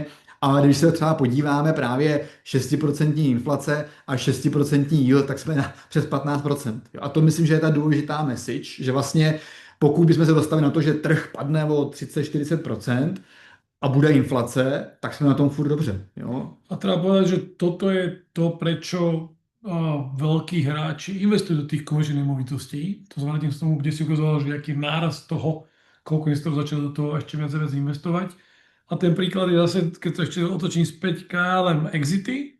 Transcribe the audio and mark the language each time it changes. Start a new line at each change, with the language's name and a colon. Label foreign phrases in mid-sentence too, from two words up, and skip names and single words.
Czech: Ale když se třeba podíváme právě 6% inflace a 6% yield, tak jsme přes 15%. A to myslím, že je ta důležitá message, že vlastně pokud bychom se dostali na to, že trh padne o 30-40% a bude inflace, tak jsme na tom furt dobře. Jo?
Slovak: A treba povedať, že toto je to, prečo veľkí hráči investujú do tých komerčných nemovitostí. To znamená tým tomu, kde si ukazoval, že aký náraz toho, koľko investorov začalo do toho ešte viac investovať. A ten príklad je zase, keď to ešte otočím späť, KLM exity.